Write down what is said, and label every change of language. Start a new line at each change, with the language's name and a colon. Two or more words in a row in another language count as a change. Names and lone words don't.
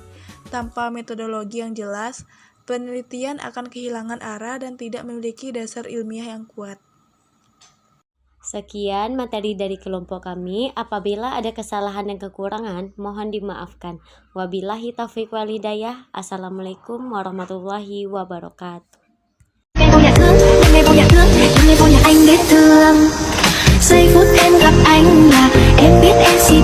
Indonesian: Tanpa metodologi yang jelas, penelitian akan kehilangan arah dan tidak memiliki dasar ilmiah yang kuat. Sekian materi dari kelompok kami. Apabila ada kesalahan dan kekurangan, mohon dimaafkan.
Arabic: وبالله التوفيق والهداية السلام عليكم ورحمة الله وبركاته.
Vietnamese: Giây phút em gặp anh là em biết em